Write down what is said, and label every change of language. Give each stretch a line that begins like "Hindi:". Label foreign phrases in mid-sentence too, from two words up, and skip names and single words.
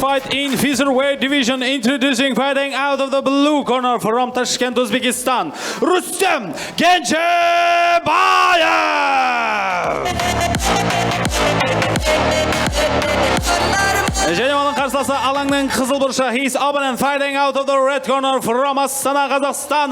English: fight in featherweight division, introducing fighting out of the blue corner from Tashkent, Uzbekistan, Rustem Gencebayev.
Kazakh: Және оның қарсыласы алаңның қызыл бұрышы.
English: His opponent fighting out of the red corner from Астана, Қазақстан.